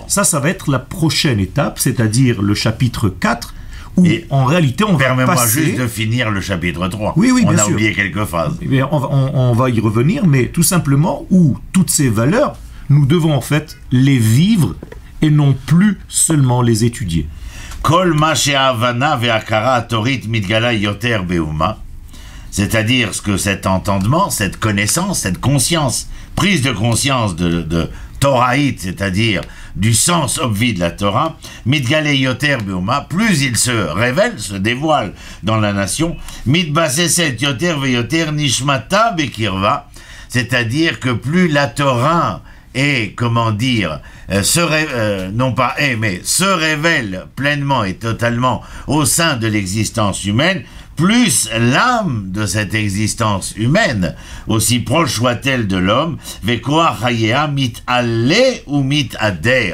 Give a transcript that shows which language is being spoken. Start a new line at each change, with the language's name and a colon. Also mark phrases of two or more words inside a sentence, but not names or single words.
French: Ça va être la prochaine étape, c'est-à-dire le chapitre 4, où en réalité on va passer... Permets-moi juste de finir le chapitre 3. Oui, on bien a sûr. oublié quelques phrases. On va y revenir, mais tout simplement où toutes ces valeurs, nous devons en fait les vivre et non plus seulement les étudier.
Hebrew: כל מה שההבנה וההכרה התורית מתגלה יותר באומה.
French: C'est-à-dire ce que cet entendement, cette connaissance, cette conscience, prise de conscience de Toraït, c'est-à-dire du sens obvi de la Torah,
Hebrew: מתגלה יותר באומה,
French: plus il se révèle, se dévoile dans la nation,
Hebrew: מתבססת יותר ויותר נשמתה בקרבה,
French: c'est-à-dire que plus la Torah est, comment dire, se révèle pleinement et totalement au sein de l'existence humaine, plus l'âme de cette existence humaine, aussi proche soit-elle de l'homme,
Hebrew: וכוח חייה מתעלה ומתאדר.